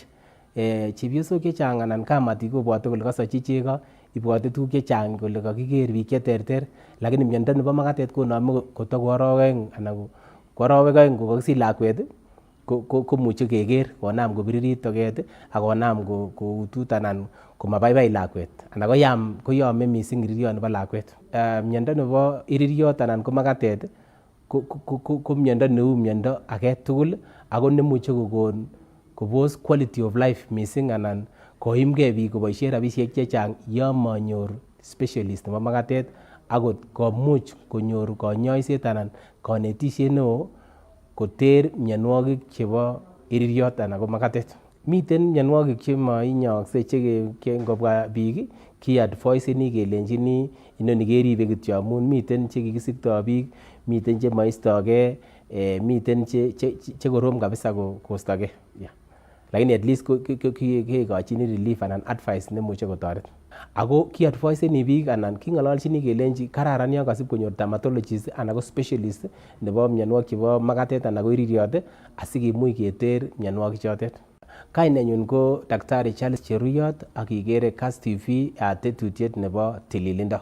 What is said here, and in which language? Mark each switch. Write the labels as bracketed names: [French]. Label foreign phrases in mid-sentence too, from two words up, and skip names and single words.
[Kalenjin] Chepyosok chechang anan kamatik kobwote kole kasochi chego, ibwote tuguk chechang kole kakiker biik cheterter, lakini miondo nebo makatet konome kotoko arawek aeng anan ko arawek aeng kokakisich lakwet komuche keker konam kobiririt toget ak konam koutut anan komabaibai lakwet anan koyome mising iririot nebo lakwet. Miondo nebo iririot anan ko makatet ko miondo neu miondo age tugul ako nemuche kokon kobos [English] quality of life [Kalenjin] mising anan koimgei biik koboisien rabisiek chechang yon manyor specialist nebo makatet akot komuch konyor kanyoiset anan kanetisiet neo koter mionwogik chebo iririot anan ko makatet. Miten mionwogik chemainyookse che ngobwa biik ki-adviseni kelenjini inoni keribe kityo amun miten chekikisiktoi biik, miten chemaistogei, miten che korom kabisa kostogei. Lakini [English] at least [Kalenjin] kekochini relief anan advice nemuche kotoret. Ako ki-adviseni biik anan king'ololchini kelenji kararan yon kasib konyor dermatologist anan ko specialist nebo mionwogik chebo makatet anan ko iririot asikimuch keter mionwogik chotet. Kainenyun ko Daktari Charles Cheruyot ak ikere Kass TV tetutiet nebo tililindo.